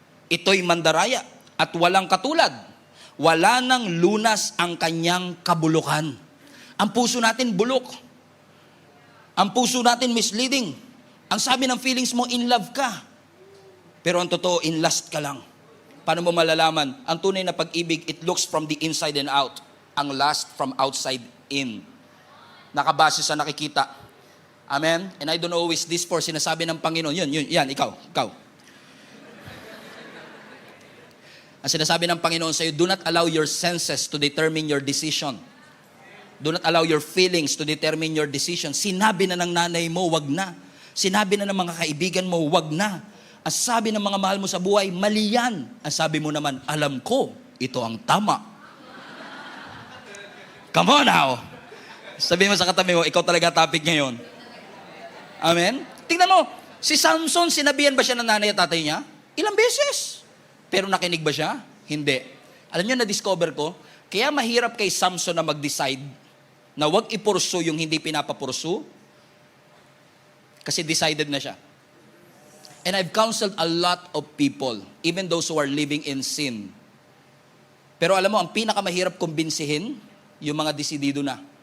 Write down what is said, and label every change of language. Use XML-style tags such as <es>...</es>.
<tl>Ito'y mandaraya at walang katulad. Wala nang lunas ang kanyang kabulukan. Ang puso natin bulok. Ang puso natin misleading. Ang sabi ng feelings mo, in love ka. Pero ang totoo, in lust ka lang. Paano mo malalaman? Ang tunay na pag-ibig,</tl> <en>it looks from the inside and out. Ang lust from outside in.</en> <tl>Nakabase sa nakikita. Amen?</tl> <en>And I don't know who is this for.</en> <tl>Sinasabi ng Panginoon. Yan, ikaw. Ang sinasabi ng Panginoon sa iyo,</tl> <en>do not allow your senses to determine your decision. Do not allow your feelings to determine your decision.</en> <tl>Sinabi na ng nanay mo, wag na. Sinabi na ng mga kaibigan mo, wag na. Ang sabi ng mga mahal mo sa buhay, mali yan. Ang sabi mo naman, alam ko, ito ang tama.</tl> <en>Come on now.</en> <tl>Sabi mo sa katabi mo, ikaw talaga topic ngayon. Amen? Tingnan mo, si Samson, sinabihan ba siya ng nanay at tatay niya? Ilang beses. Pero nakinig ba siya? Hindi. Alam niyo, na-discover ko, kaya mahirap kay Samson na mag-decide. na wag ipursu yung hindi pinapapursu kasi decided na siya.</tl> <en>And I've counseled a lot of people, even those who are living in sin.</en> <tl>Pero alam mo, ang pinakamahirap kumbinsihin, yung mga desidido na.</tl>